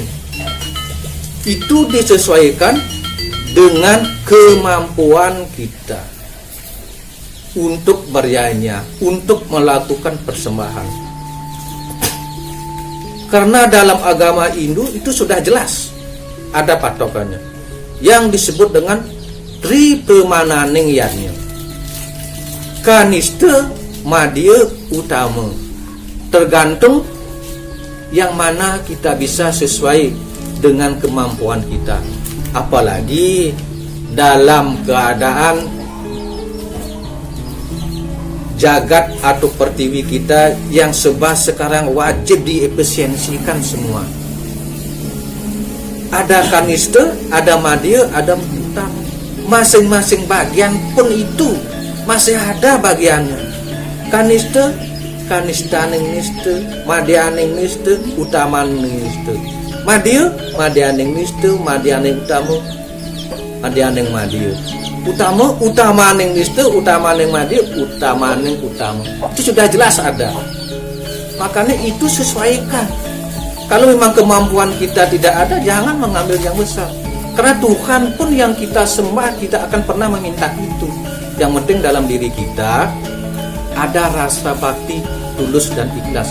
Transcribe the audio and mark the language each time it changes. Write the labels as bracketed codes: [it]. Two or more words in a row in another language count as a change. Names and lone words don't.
[id] Itu disesuaikan dengan kemampuan kita untuk berianya, untuk melakukan persembahan. Karena dalam agama Hindu itu sudah jelas ada patokannya yang disebut dengan Tripemananing yadnya, kanista, madya, utama. Tergantung yang mana kita bisa sesuai dengan kemampuan kita. Apalagi dalam keadaan jagat atau pertiwi kita yang sebab sekarang wajib diefisiensikan semua. ada kanista, ada madya, ada utama. Masing-masing bagian pun itu masih ada bagiannya. Kanista, kanistaning nista, madyaning nista, utamaning nista. Madya, madyaning nista, madyaning utama, madyaning madya. Utama, utamaning nista, utamaning madya, utamaning utama. Itu sudah jelas ada. Makanya itu sesuaikan. Kalau memang kemampuan kita tidak ada, jangan mengambil yang besar. Karena Tuhan pun yang kita sembah tidak akan pernah meminta itu. Yang penting dalam diri kita ada rasa bakti tulus dan ikhlas.